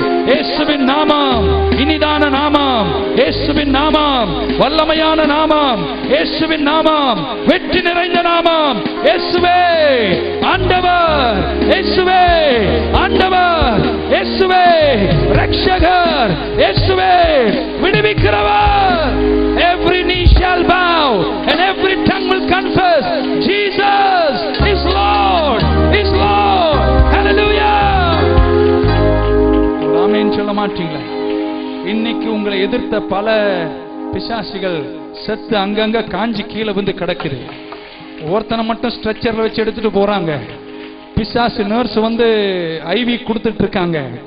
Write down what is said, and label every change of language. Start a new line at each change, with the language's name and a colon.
Tamil: இயேசுவின் நாமம் இனிதான நாமம். இயேசுவின் நாமம் வல்லமையான நாமம். இயேசுவின் நாமம் வெற்றி நிறைந்த நாமம். இயேசுவே ஆண்டவர், இயேசுவே ஆண்டவர், இயேசுவே ரட்சகர், இயேசுவே விடுவிக்கிறவர்.
English: Every knee shall bow and every tongue will confess Jesus is Lord, is Lord. Hallelujah.
Tamil: ஆமென் சொல்ல மாட்டீங்களா? இன்னைக்கு உங்களை எதிர்த்த பல பிசாசிகள் செத்து அங்கங்க காஞ்சி கீழே வந்து கிடக்குது. ஒருத்தனை மட்டும் ஸ்ட்ரெச்சர்ல வச்சு எடுத்துட்டு போறாங்க. பிசாசு நர்ஸ் வந்து ஐவி கொடுத்துட்டு இருக்காங்க.